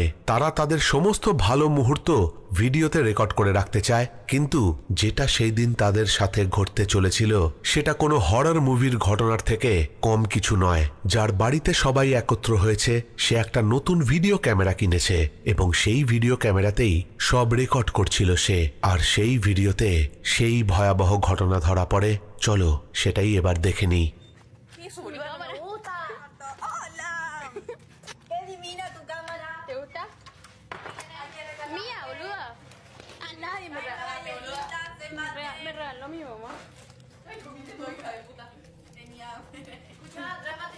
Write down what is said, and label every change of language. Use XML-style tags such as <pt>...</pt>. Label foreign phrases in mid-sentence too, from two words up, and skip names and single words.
<bn>তারা তাদের সমস্ত ভালো মুহূর্ত ভিডিওতে রেকর্ড করে রাখতে চায়, কিন্তু যেটা সেই দিন তাদের সাথে ঘটতে চলেছিল সেটা কোনো হরর মুভির ঘটনার থেকে কম কিছু নয়। যার বাড়িতে সবাই একত্র হয়েছে সে একটা নতুন ভিডিও ক্যামেরা কিনেছে, এবং সেই ভিডিও ক্যামেরাতেই সব রেকর্ড করছিল সে। আর সেই ভিডিওতে সেই ভয়াবহ ঘটনা ধরা পড়ে। চলো সেটাই এবার দেখে নিই।</bn> <es>Me gusta. Hola. Qué divina tu cámara. ¿Te gusta? Mía, boluda. A nadie me regaló. Me regaló mi mamá. Escucha, trae mate.</es>